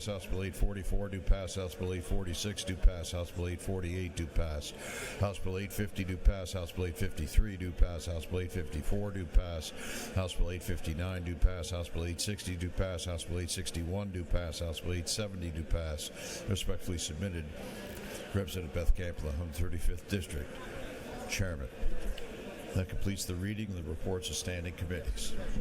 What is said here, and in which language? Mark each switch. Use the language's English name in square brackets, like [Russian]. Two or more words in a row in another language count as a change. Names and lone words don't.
[English] House Bill 844, do pass. House Bill 846, do pass. House Bill 848, do pass. House Bill 850, do pass. House Bill 853, do pass. House Bill 854, do pass. House Bill 859, do pass. House Bill 860, do pass. House Bill 861, do pass. House Bill 870, do pass. Respectfully submitted, Representative Beth Camp of the 135th District. Chairman. That completes the reading of the reports of standing committees.